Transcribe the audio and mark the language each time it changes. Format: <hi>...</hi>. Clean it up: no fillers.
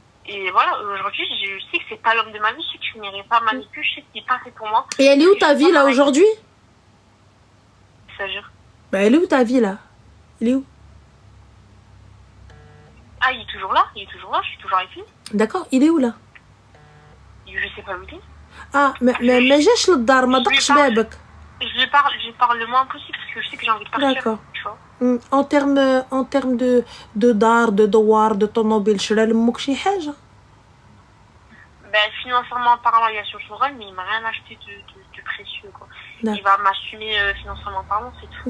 <fr>Et voilà, aujourd'hui, je sais que c'est pas l'homme de ma vie, je sais que je n'irai pas manipuler, je sais qu'il est pas fait pour moi. Et elle est où ta vie, là, aujourd'hui? Ça jure. Bah, elle est où ta vie, là? Il est où? Ah, il est toujours là, je suis toujours avec lui. D'accord, il est où, là? Je sais pas où il est. Ah, mais</fr> <ar>جاش للدار ما دقش بابك.</ar> <fr>Je parle le moins possible parce que je sais que j'ai envie de partir. D'accord. Tu vois. En termes de d'art, de douar, de</fr> <ar>طوموبيل شرا لمك شي حاجة؟</ar> <fr>Ben, financièrement parlant, il y a sur son rôle, mais il m'a rien acheté de précieux, quoi. Il va m'assumer financièrement parlant, c'est tout.</fr>